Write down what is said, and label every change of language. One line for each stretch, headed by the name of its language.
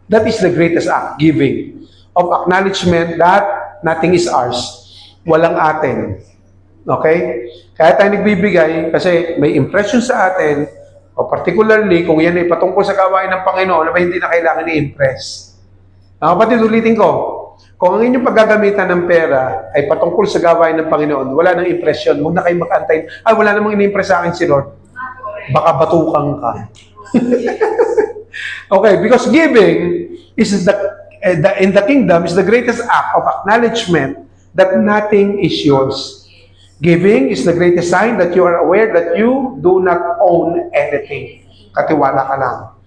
English: That is the greatest act, giving. Of acknowledgement that nothing is ours.
Filipino: Walang atin. Okay? Kaya tayo nagbibigay kasi may impression sa atin, o particularly kung yan ay patungkol sa gawain ng Panginoon na hindi na kailangan i-impress. Kapatid, ulitin ko, kung ang inyong paggagamitan ng pera ay patungkol sa gawain ng Panginoon, wala nang impresyon, huwag na kayo mag-antay, wala namang ini-impress sa akin si Lord. Baka batukan ka.
English: Okay, because giving is in the kingdom is the greatest act of acknowledgement that nothing is yours. Giving is the greatest sign that you are aware that you do not own anything.
Filipino: Katiwala ka lang.